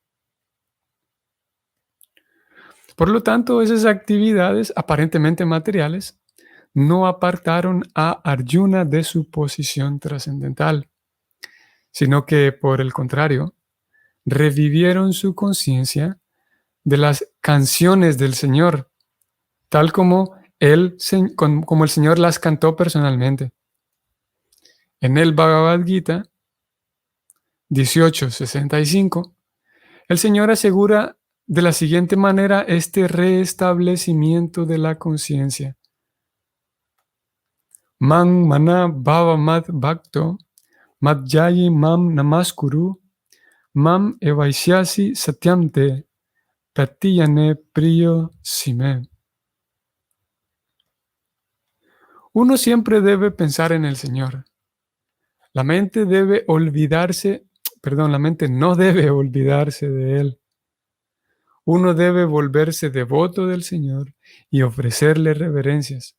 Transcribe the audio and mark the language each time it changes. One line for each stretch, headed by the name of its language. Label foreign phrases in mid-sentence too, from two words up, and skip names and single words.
Spanish: Por lo tanto, esas actividades aparentemente materiales no apartaron a Arjuna de su posición trascendental, sino que, por el contrario, revivieron su conciencia de las canciones del Señor, tal como el Señor las cantó personalmente. En el Bhagavad Gita 18:65, el Señor asegura de la siguiente manera este restablecimiento de la conciencia.
Sanskrit: मन् मना भव मद् भक्तो मध्ययि माम् नमस्कुरु माम् एवैस्यसि सत्यम्ते प्रतियने प्रियो सिमे.
Spanish: Uno siempre debe pensar en el Señor. La mente no debe olvidarse de Él. Uno debe volverse devoto del Señor y ofrecerle reverencias.